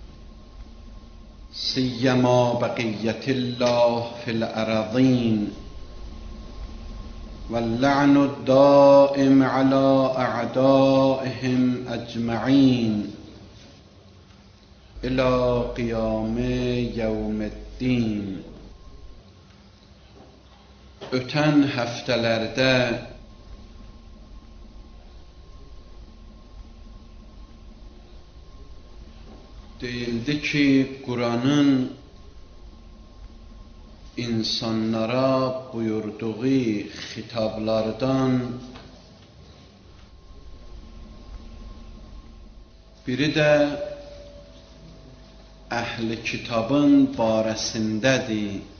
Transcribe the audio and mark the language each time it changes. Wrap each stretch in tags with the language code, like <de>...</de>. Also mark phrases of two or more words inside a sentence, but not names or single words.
<ar>سيما بقية الله في الأراضين واللعن الدائم على أعدائهم أجمعين إلى قيام يوم الدين.</ar> <az>Ötən həftələrdə deyildi ki, Kur'an'ın insanlara buyurduğu xitablardan biri də əhl-i kitabın barəsindədir.</az>